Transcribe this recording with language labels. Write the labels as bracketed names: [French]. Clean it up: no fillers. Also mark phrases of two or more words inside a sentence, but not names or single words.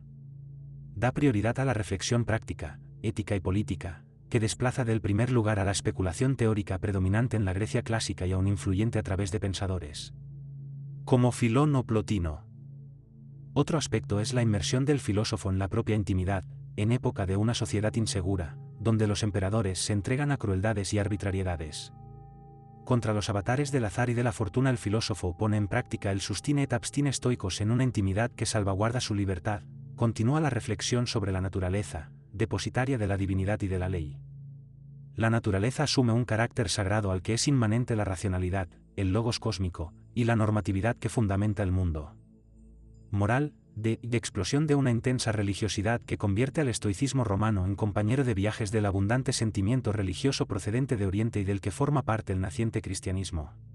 [Spanish] Da prioridad a la reflexión práctica, ética y política, que desplaza del primer lugar a la especulación teórica predominante en la Grecia clásica y aún influyente a través de pensadores como Filón o Plotino. Otro aspecto es la inmersión del filósofo en la propia intimidad, en época de una sociedad insegura, donde los emperadores se entregan a crueldades y arbitrariedades. Contra los avatares del azar y de la fortuna el filósofo pone en práctica el [Latin] sustine et abstine [Spanish] estoicos en una intimidad que salvaguarda su libertad, continúa la reflexión sobre la naturaleza, depositaria de la divinidad y de la ley. La naturaleza asume un carácter sagrado al que es inmanente la racionalidad, el logos cósmico, y la normatividad que fundamenta el mundo moral, y explosión de una intensa religiosidad que convierte al estoicismo romano en compañero de viajes del abundante sentimiento religioso procedente de Oriente y del que forma parte el naciente cristianismo.